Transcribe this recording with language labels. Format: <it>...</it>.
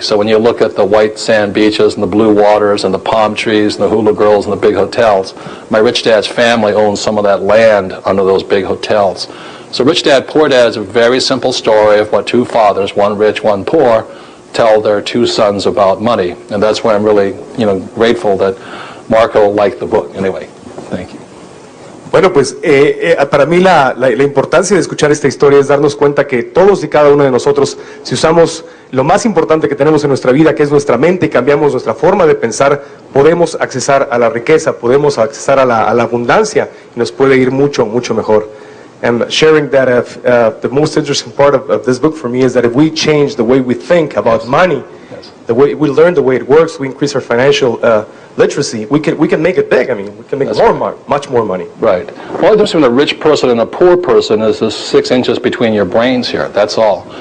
<en>So when you look at the white sand beaches and the blue waters and the palm trees and the hula girls and the big hotels, my rich dad's family owns some of that land under those big hotels. So Rich Dad, Poor Dad is a very simple story of what two fathers, one rich, one poor, tell their two sons about money. And that's why I'm really, grateful that Marco liked the book. Anyway, thank you.</en> <es>Bueno, pues para mí la importancia de escuchar esta historia es darnos cuenta que todos y cada uno de nosotros, si usamos lo más importante que tenemos en nuestra vida, que es nuestra mente, y cambiamos nuestra forma de pensar, podemos accesar a la riqueza, podemos accesar a la abundancia y nos puede ir mucho, mucho mejor.</es> <en>And sharing that the most interesting part of this book for me is that if we change the way we think about money, the way we learn the way it works, we increase our financial literacy, we can make it big. I mean, we can make much more money. Right. Well, the difference between a rich person and a poor person is the 6 inches between your brains here. That's all.</en>